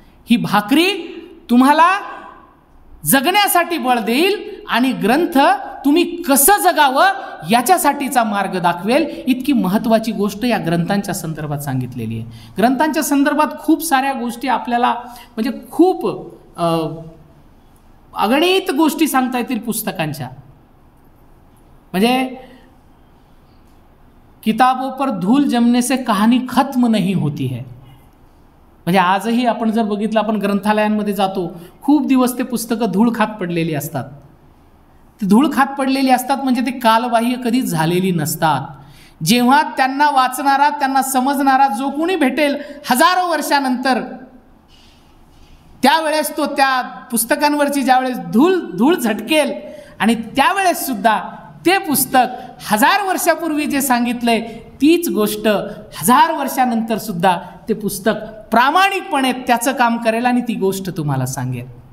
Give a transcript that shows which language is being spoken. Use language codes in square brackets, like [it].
[mr] ही भाकरी तुम्हाला जगण्यासाठी बळ देईल आणि ग्रंथ तुम्ही कसं जगावं याच्यासाठीचा मार्ग दाखवेल. इतकी महत्त्वाची गोष्ट या ग्रंथांच्या संदर्भात सांगितलेली आहे. ग्रंथांच्या संदर्भात खूप साऱ्या गोष्टी आपल्याला म्हणजे खूप अगणित गोष्टी सांगता येतील पुस्तकांच्या. म्हणजे [hi] किताबों पर धूल जमने से कहानी खत्म नहीं होती है. [mr] म्हणजे आजही आपण जर बघितलं, आपण ग्रंथालयांमध्ये जातो, खूप दिवस ते पुस्तकं धूळ खात पडलेली असतात. ते धूळ खात पडलेली असतात म्हणजे ते कालबाह्य कधीच झालेली नसतात. जेव्हा त्यांना वाचणारा, त्यांना समजणारा जो कोणी भेटेल हजारो वर्षानंतर, त्यावेळेस तो त्या पुस्तकांवरची ज्यावेळेस धूळ झटकेल आणि त्यावेळेस सुद्धा ते पुस्तक 1000 वर्षापूर्वी जे सांगितलंय तीच गोष्ट 1000 वर्षानंतर सुद्धा ते पुस्तक प्रामाणिकपणे त्याचं काम करेल आणि ती गोष्ट तुम्हाला सांगेल.